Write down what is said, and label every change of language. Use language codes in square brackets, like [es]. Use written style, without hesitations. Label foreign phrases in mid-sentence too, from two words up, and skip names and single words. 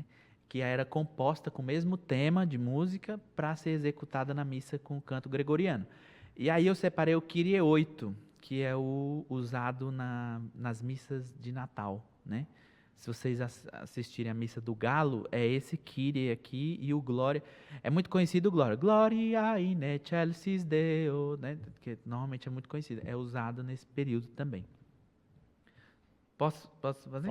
[pt] Que era composta com o mesmo tema de música para ser executada na missa com o canto gregoriano. E aí eu separei o Kyrie 8, que é o usado nas missas de Natal, né? Se vocês assistirem a missa do Galo, é esse Kyrie aqui e o Glória. É muito conhecido o Glória. [la] Gloria in excelsis Deo, [pt] né? Que normalmente é muito conhecido. É usado nesse período também. Posso fazer?